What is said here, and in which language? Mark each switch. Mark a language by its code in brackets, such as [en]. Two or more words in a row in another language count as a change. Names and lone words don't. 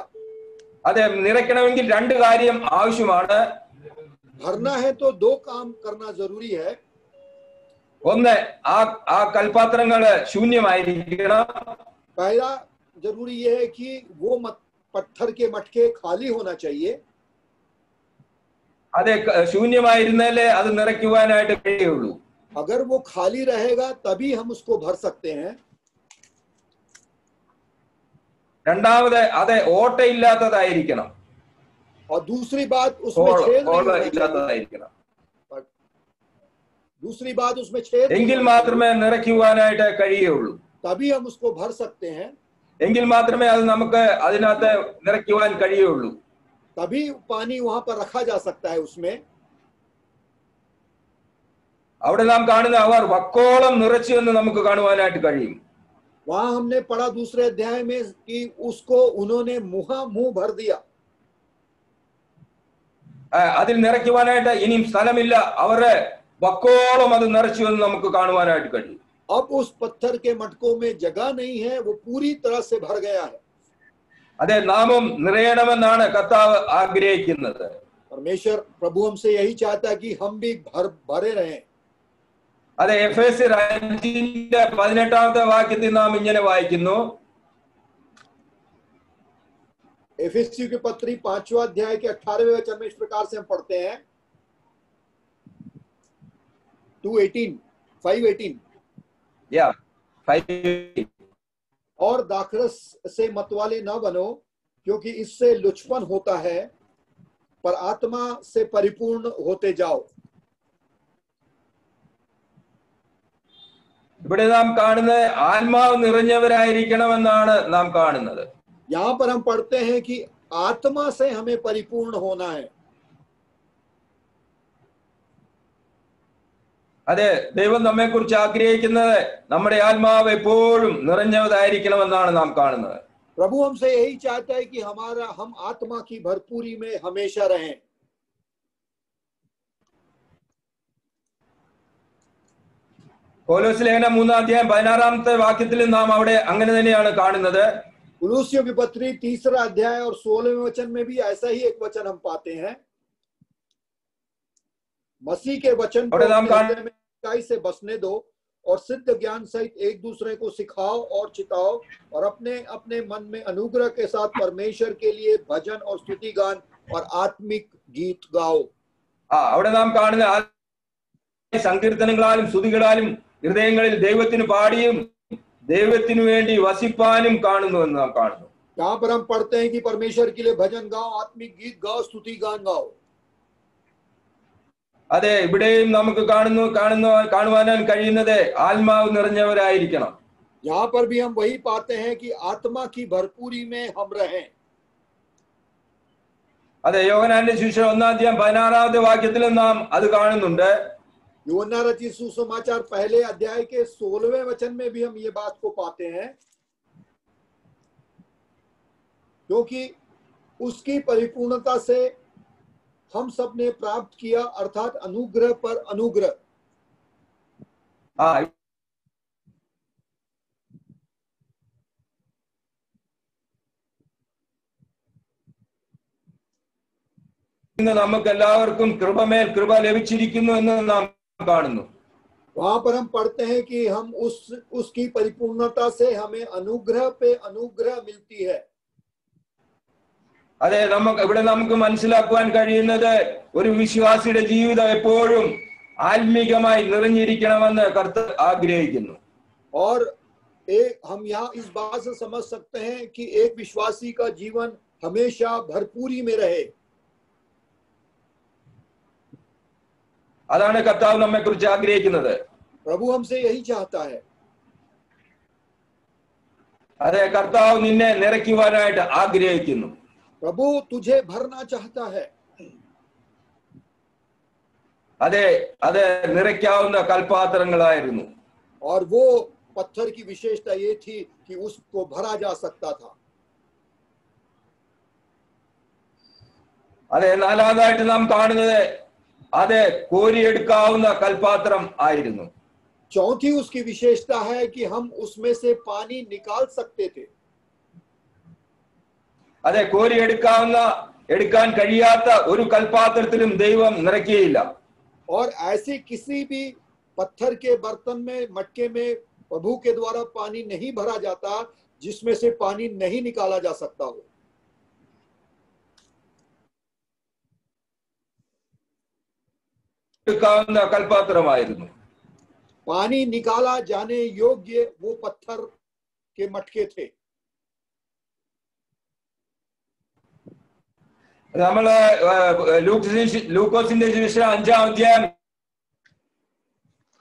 [ml] അതെ നിറയ്ക്കണമെങ്കിൽ രണ്ട് കാര്യം ആവശ്യമാണ്. [hi] भरना है तो 2 काम करना जरूरी है. [ml] ഒന്ന് ആ കൽപാത്രങ്ങള് ശൂന്യമായിരിക്കണം. [hi] पहला जरूरी यह है कि वो पत्थर के मटके खाली होना चाहिए. [ml] അതെ ശൂന്യമായിരുന്നാലേ അത് നിറയ്ക്കുവാനായിട്ട് കഴിയുള്ളൂ. [hi] अगर वो खाली रहेगा तभी हम उसको भर सकते हैं. [ml] രണ്ടാമത് അത് ഓട്ടയില്ലാത്തതായിരിക്കണം. [hi] और दूसरी बात उसमें छेद [ml] ഇല്ലാത്തതായിരിക്കണം. [hi] दूसरी बात उसमें छेद [ml] എങ്കിൽ മാത്രമേ നിറയ്ക്കുവാനായിട്ട് കഴിയുള്ളൂ. [hi] तभी हम उसको भर सकते हैं, [ml] എങ്കിൽ മാത്രമേ അത് നമുക്ക് അതിനകത്ത് നിറയ്ക്കുവാൻ കഴിയുള്ളൂ. [hi] तभी पानी वहां पर रखा जा सकता है उसमें. [ml] അവിടെ നാം കാണുന്ന അവർ വക്കോളം നിറച്ചു എന്ന് നമുക്ക് കാണുവാനായിട്ട് കഴിയും. [hi] वहां हमने पढ़ा दूसरे अध्याय में कि उसको उन्होंने मुंह भर दिया. [ml] അതിൽ നിറയ്ക്കുവാനായിട്ട് ഇനിയും സ്ഥലമില്ല, അവരെ വക്കോളം അത് നിറച്ചു എന്ന് നമുക്ക് കാണുവാനായിട്ട് കഴിയും. [hi] अब उस पत्थर के मटकों में जगह नहीं है, वो पूरी तरह से भर गया है. [ml] അതെ, നാമും നിറയണമെന്നാണ് കർത്താവ് ആഗ്രഹിക്കുന്നത്. [hi] परमेश्वर प्रभु हमसे यही चाहता है कि हम भी भरे रहें. [ml] അതെ, എഫേസ്യർ 5:18 വാക്യത്തിൽ നാം ഇങ്ങനെ വായിക്കുന്നു. [hi] एफेसियों की पत्री 5वां अध्याय के 18वें वचन में इस प्रकार से हम पढ़ते हैं 5:18 और दाखरस से मतवाले न बनो, क्योंकि इससे लुचपन होता है, पर आत्मा से परिपूर्ण होते जाओ. [ml] ഇവിടെ നാം കാണുന്നത് ആത്മാവ് നിറഞ്ഞവരായിരിക്കണമെന്നാണ് നാം കാണുന്നത്. [hi] यहाँ पर हम पढ़ते हैं कि आत्मा से हमें परिपूर्ण होना है. [ml] അതെ, ദൈവം നമ്മെ കുറിച്ച് ആഗ്രഹിക്കുന്നത് നമ്മുടെ ആത്മാവ് എപ്പോഴും നിറഞ്ഞതായിരിക്കണമെന്നാണ് നാം കാണുന്നത്. [hi] प्रभु हमसे यही चाहता है कि हम आत्मा की भरपूरी में हमेशा रहें. [ml] പൗലോസ് ലേഖനം 3:16 വാക്യത്തിൽ നാം അവിടെ അങ്ങനെ തന്നെയാണ് കാണുന്നത്. [hi] कुलुस्सियों की पत्री 3 अध्याय और 16वें वचन में भी ऐसा ही एक वचन हम पाते हैं. मसीह के वचन को इकाई से बसने दो और सिद्ध ज्ञान सहित एक दूसरे को सिखाओ और चिताओ, और अपने अपने मन में अनुग्रह के साथ परमेश्वर के लिए भजन और स्तुति गान और आत्मिक गीत गाओ. [ml] അവിടെ നാം കാണുന്ന സങ്കീർത്തനങ്ങളാലും സ്തുതികളാലും ഹൃദയങ്ങളിൽ ദൈവത്തിന് പാടിയും ദൈവത്തിനു വേണ്ടി വസിപ്പാനും കാണുന്നുവെന്ന് നാം കാണുന്നു. [hi] यहाँ पर हम पढ़ते हैं कि परमेश्वर के लिए भजन गाओ, आत्मिक गीत गाओ, स्तुति गान गाओ. [ml] അതെ, ഇവിടെയും നമുക്ക് കാണുവാൻ കഴിയുന്നത് ആത്മാവ് നിറഞ്ഞവരായിരിക്കണം. [hi] यहाँ पर भी हम वही पाते हैं कि आत्मा की भरपूरी में हम रहें. [ml] അതെ, യോഹന്നാന്റെ സുവിശേഷം 1:16 വാക്യത്തിൽ നാം അത് കാണുന്നുണ്ട്. [hi] यूहन्ना रचित सुसमाचार पहले अध्याय के 16वें वचन में भी हम ये बात को पाते हैं, क्योंकि उसकी परिपूर्णता से हम सब ने प्राप्त किया, अर्थात अनुग्रह पर अनुग्रह. [ml] നമുക്ക് എല്ലാവർക്കും കൃപമേൽ കൃപ ലഭിച്ചിരിക്കുന്നു എന്ന് നാം കാണുന്നു. [hi] वहां पर हम पढ़ते हैं कि हम उसकी परिपूर्णता से हमें अनुग्रह पे अनुग्रह मिलती है. [ml] അതെ, ഇവിടെ നമുക്ക് മനസ്സിലാക്കുവാൻ കഴിയുന്നത് ഒരു വിശ്വാസിയുടെ ജീവിതം എപ്പോഴും ആത്മീകമായി നിറഞ്ഞിരിക്കണമെന്ന് കർത്താവ് ആഗ്രഹിക്കുന്നു. [hi] और हम यहाँ इस बात से समझ सकते हैं कि एक विश्वासी का जीवन हमेशा भरपूरी में रहे. [ml] അതാണ് കർത്താവ് നമ്മെ കുറിച്ച് ആഗ്രഹിക്കുന്നത്. [hi] प्रभु हमसे यही चाहता है. [ml] അതെ, കർത്താവ് നിന്നെ നിറയ്ക്കുവാനായിട്ട് ആഗ്രഹിക്കുന്നു. [hi] प्रभु तुझे भरना चाहता है. [ml] അതെ, അത് നിറയ്ക്കാവുന്ന കൽപാത്രങ്ങളായിരുന്നു. [hi] और वो पत्थर की विशेषता ये थी कि उसको भरा जा सकता था. [ml] അതെ, നാലാമതായിട്ട് നാം കാണുന്നത് അത് കോരിയെടുക്കാവുന്ന കൽപാത്രം ആയിരുന്നു. [hi] चौथी उसकी विशेषता है कि हम उसमें से पानी निकाल सकते थे. [ml] അതെ, എടുക്കാൻ കഴിയാത്ത ഒരു കൽപാത്രത്തിലും ദൈവം നിറയ്ക്കുകയില്ല. [hi] और ऐसे किसी भी पत्थर के बर्तन में, मटके में प्रभु के द्वारा पानी नहीं भरा जाता जिसमें से पानी नहीं निकाला जा सकता हो. [ml] കൽപാത്രമായിരുന്നു. [hi] पानी निकाला जाने योग्य वो पत्थर के मटके थे. [ml] നമ്മള് ലൂക്കോസിന്റെ സുവിശേഷം 5-ാം അധ്യായം